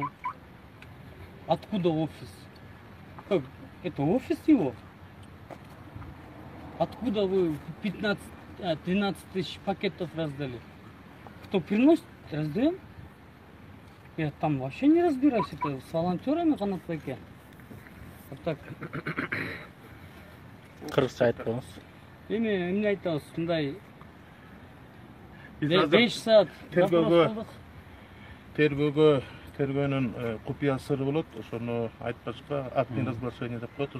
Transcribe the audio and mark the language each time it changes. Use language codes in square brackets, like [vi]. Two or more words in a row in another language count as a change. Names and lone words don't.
[ru] Откуда офис? Как? Это офис его? Откуда вы 13 тысяч пакетов раздали? Кто приносит, раздаем? Я там вообще не разбираюсь, это с волонтерами Канат Байке. Вот так. [ky] Кыргызча айткыңыз. Эмне айтабыз, мындай 5 саат тергөөнүн купуя сыры болот. Ошону айтпашка [ru] актный разглашение [ky] деп коет.